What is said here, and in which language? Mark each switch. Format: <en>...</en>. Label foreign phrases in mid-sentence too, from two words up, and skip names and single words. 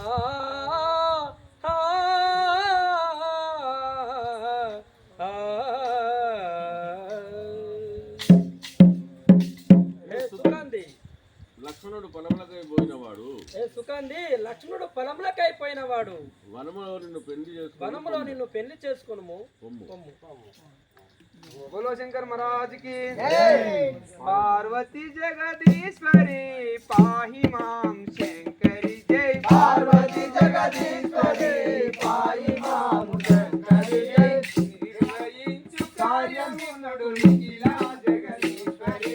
<te>లక్ష్మణుడు పొలంలోకి పోయినవాడు లక్ష్మణుడు పొలంలోకి పోయినవాడు వనములో నిన్ను పెళ్లి చేసుకును</te> <hi>बोलो शंकर महाराज की</hi> <sa>पार्वती जगदीश्वरी पाहि माम शंकरी जय पार्वती जगदीश्वरी पाहि माम शंकरी जय</sa> <te>నిర్వహించు కార్యమునడు నిఖిల జగదీశ్వరీ</te>